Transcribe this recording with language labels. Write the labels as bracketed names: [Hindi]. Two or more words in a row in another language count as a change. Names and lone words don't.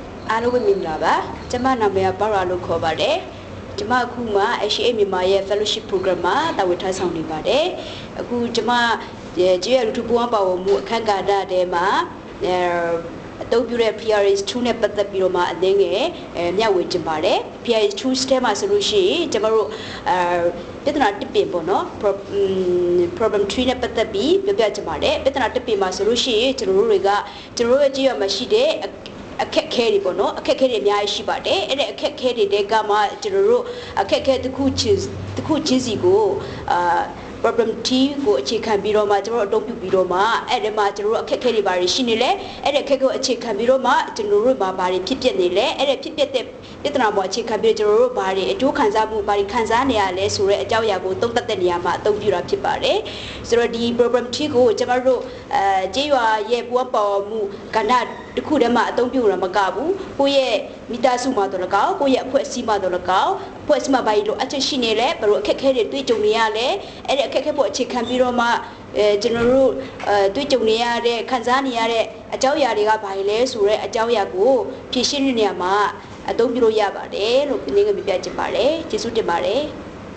[Burmese] အားလုံးပဲမင်္ဂလာပါကျမနာမည်ကဘာရာလို့ခေါ်ပါတယ်ကျမအခုမှ HA မြန်မာရဲ့ Fellowship Program မှာတာဝန်ထမ်းဆောင်နေပါတယ်အခုကျမကျေးရလူထုပူးပေါင်းပါဝင်မှုအခမ်းကဏ္ဍထဲမှာအသုံးပြုတဲ့ PRS2 နဲ့ပတ်သက်ပြီးတော့မှအသိငယ်မျှဝေချင်ပါတယ် PRS2 ထဲမှာဆိုလို့ရှိရင်ကျမတို့ပြဿနာတစ်ပ င်ပေါ့နော် problem 3နဲ့ပတ်သက်ပြီးပြောပြချင်ပါတယ်ပြဿနာတစ်ပင်မှာဆိုလို့ရှိရင်ကျွန်တော်တို့ရဲ့ကြေးရမှာရှိတဲ့အခက်ခဲတွေပေါ့နော်အခက်ခဲတွေအများကြီးရှိပါတယ်အဲ့ဒီအခက်ခဲတွေတဲကမှကျွန်တော်တို့အခက်ခဲတစ်ခုချင်း စီကို [English] problem team [Burmese] ကိုအခြေခံပြီးတော့မှကျွန်တော်တို့အသုံးပြုပြီးတော့မှအဲ့ဒီမှာကျွန်တော်တို့အခက်ခဲတွေဘာတွေရှိနေလဲအဲ့ဒီအခက်ခဲကိုအခြေခံပြီးတော့မှကျွန်တော်တို့ဘာတွေဖြစ်ပျက်နေလဲ အဲ့ဒီဖြစ်ပျက်တဲ့ပြဿနာပေါ်အခြေခံပြီးကျွန်တော်တို့ဘာတွေအကျိုးခံစားမှုဘာတွေခံစားနေရလဲဆိုတဲ့အကြောင်းအရာကိုသုံးသပ်တဲ့နေရာမှာအ သုံးပြုတာဖြစ်ပါတယ်ဆိုတော့ဒီ [English] problem team [Burmese] ကိုကျွန်တော်တို့ကြေးရွာရဲ့ပူပေါင်းမှုကဏ္ဍတစ်ခုတည်းမှာအသုံးပြုရမှာမကဘူးကိုယ့်ရဲ့မိသားစုမှာတော့လကောက်ကိုယ့်ရဲ့အဖွဲ့အစည်းမှာတော့လကောက်အဖွဲ့အစည်းမှာဘာလို့အချက်ရှိနေလဲဘယ်လိုအခက်ခဲတွေတွေ့ကြုံနေရလဲအဲ့ဒီအခက်ခဲပေါ်အခြေခံပြီးတော့မှကျွန်တော်တို့တွေ့ကြုံနေရတဲ့ခံစားနေရတဲ့အကြောင်းအရာတွေကဘာလဲဆိုတဲ့အကြောင်းအရာကိုဖြည့်ရှင်းတဲ့နေရာမှာအသုံးပြုလို့ရပါတယ်လို့ဒီနေ့ကပြပြချင်ပါတယ်ကျေးဇူးတင်ပါတယ်